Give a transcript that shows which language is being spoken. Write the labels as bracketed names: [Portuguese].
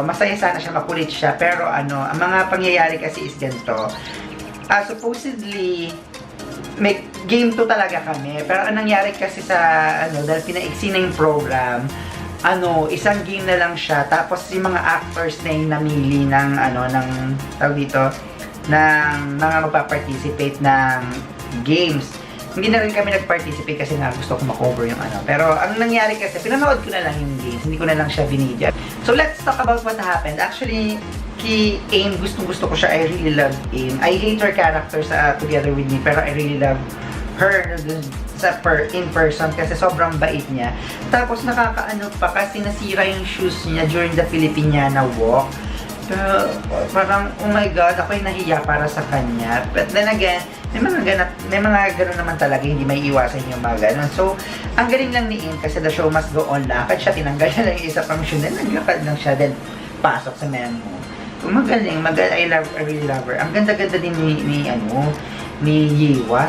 [Filipino] Masaya sana siya, makulit siya. Pero ang mga pangyayari kasi is ganito. Supposedly, may game 2 talaga kami. Pero ang nangyari kasi sa, dahil pinaiksi na yung program, isang game na lang siya. Tapos yung mga actors na yung namili ng, tawag dito, ng mga magpa-participate ng games. Hindi na rin kami nag-participate kasi nga gusto ko ma-cover yung Pero ang nangyari kasi, pinanood ko na lang yung games, hindi ko na lang siya binidya. [English] So let's talk about what happened. [Filipino] Actually, kay Aim, gustong-gusto ko siya. [English] I really love Aim. I hate her character sa Together With Me, pero I really love her in person [Filipino] kasi sobrang bait niya. Tapos nakakaano pa kasi nasira yung shoes niya during the Filipiniana walk. Pero parang, oh my God, ako'y nahiya para sa kanya. But then again, may mga ganun naman talaga, hindi may iwasan yung mga ganun. So, ang galing lang ni In kasi [English] the show must go on. [Filipino] Lakad siya, tinanggal niya lang yung isa pang shoe, then naglakad lang siya, then pasok sa Maengmum. [English] Magaling, I really love her. [Filipino] Ang ganda-ganda din ni Yiwa.